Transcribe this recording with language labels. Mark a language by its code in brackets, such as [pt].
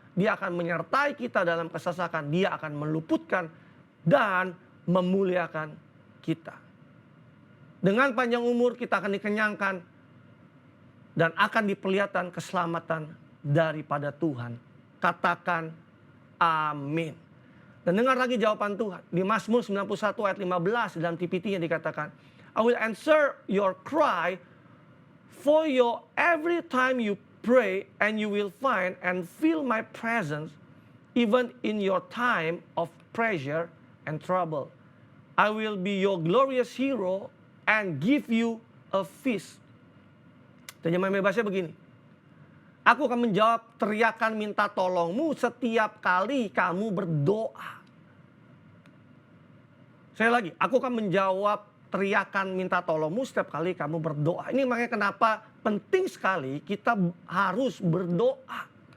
[id] Dia akan menyertai kita dalam kesesakan. Dia akan meluputkan dan memuliakan kita. Dengan panjang umur kita akan dikenyangkan. Dan akan diperlihatkan keselamatan daripada Tuhan. Katakan amin. Dan dengar lagi jawaban Tuhan. Di Mazmur 91 ayat 15 dalam TPT-nya dikatakan, [en] I will answer your cry for you every time you pray, and you will find and feel my presence even in your time of pressure and trouble. I will be your glorious hero and give you a feast. [id] Terjemahan bebasnya begini. Aku akan menjawab teriakan minta tolongmu setiap kali kamu berdoa. Saya lagi, aku akan menjawab teriakan minta tolongmu setiap kali kamu berdoa. Ini makanya kenapa penting sekali kita harus berdoa.